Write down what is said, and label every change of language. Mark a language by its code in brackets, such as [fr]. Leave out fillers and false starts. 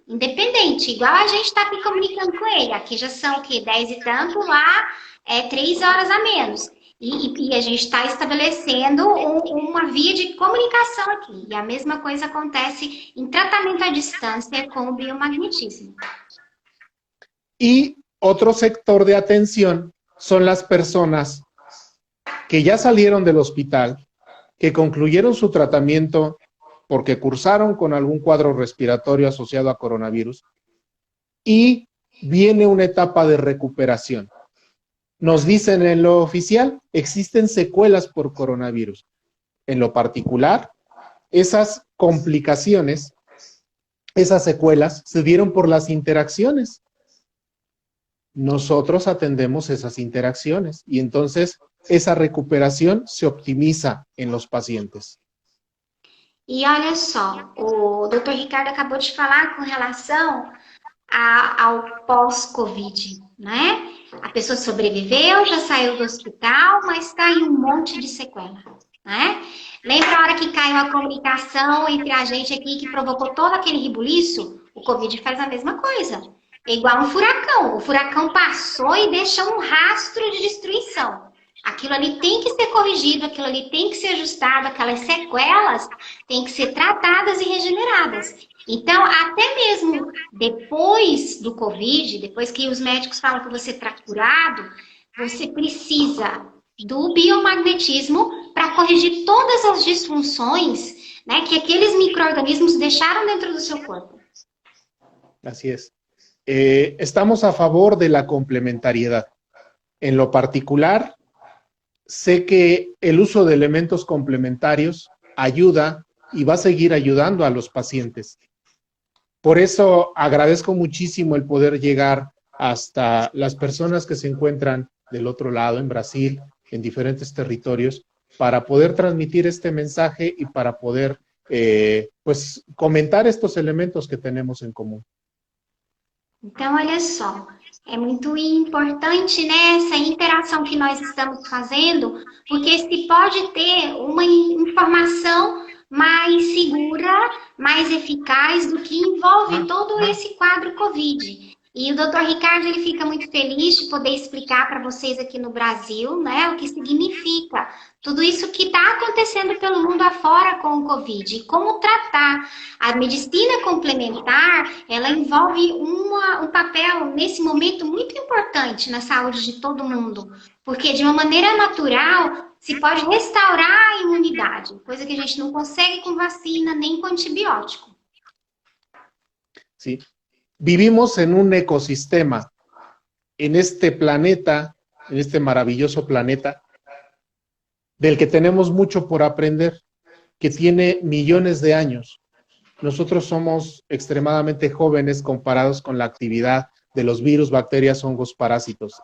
[pt] Independente, igual a gente está aqui comunicando com ele. Aqui já são o quê? 10 e tanto, lá é 3 horas a menos. E a gente está estabelecendo uma via de comunicação aqui. E a mesma coisa acontece em tratamento à distância com o biomagnetismo. [es] Y otro sector de atención son las personas que ya salieron del hospital, que concluyeron su tratamiento porque cursaron con algún cuadro respiratorio asociado a coronavirus y viene una etapa de recuperación. Nos dicen en lo oficial, existen secuelas por coronavirus. En lo particular, esas complicaciones, esas secuelas, se dieron por las interacciones. Nosotros atendemos esas interacciones y entonces esa recuperación se optimiza en los pacientes. [pt] E olha só, o Dr. Ricardo acabou de falar com relação ao pós-Covid, né? A pessoa sobreviveu, já saiu do hospital, mas está em um monte de sequela, né? Lembra a hora que caiu a comunicação entre a gente aqui que provocou todo aquele rebuliço? O Covid faz a mesma coisa. É igual um furacão. O furacão passou e deixou um rastro de destruição. Aquilo ali tem que ser corrigido, aquilo ali tem que ser ajustado, aquelas sequelas têm que ser tratadas e regeneradas. Então, até mesmo depois do Covid, depois que os médicos falam que você está curado, você precisa do biomagnetismo para corrigir todas as disfunções, né, que aqueles micro-organismos deixaram dentro do seu corpo. [es] Así es. Estamos a favor de la complementariedad. En lo particular, sé que el uso de elementos complementarios ayuda y va a seguir ayudando a los pacientes. Por eso agradezco muchísimo el poder llegar hasta las personas que se encuentran del otro lado, en Brasil, en diferentes territorios, para poder transmitir este mensaje y para poder pues comentar estos elementos que tenemos en común. [pt] Então, olha só, é muito importante, né, essa interação que nós estamos fazendo, porque se pode ter uma informação mais segura, mais eficaz do que envolve todo esse quadro COVID. E o Dr. Ricardo, ele fica muito feliz de poder explicar para vocês aqui no Brasil, né, o que significa tudo isso que está acontecendo pelo mundo afora com o COVID e como tratar. A medicina complementar, ela envolve um papel, nesse momento, muito importante na saúde de todo mundo, porque de uma maneira natural se pode restaurar a imunidade, coisa que a gente não consegue com vacina nem com antibiótico. [es] Sí. Vivimos en un ecosistema, en este planeta, en este maravilloso planeta, del que tenemos mucho por aprender, que tiene millones de años. Nosotros somos extremadamente jóvenes comparados con la actividad de los virus, bacterias, hongos, parásitos.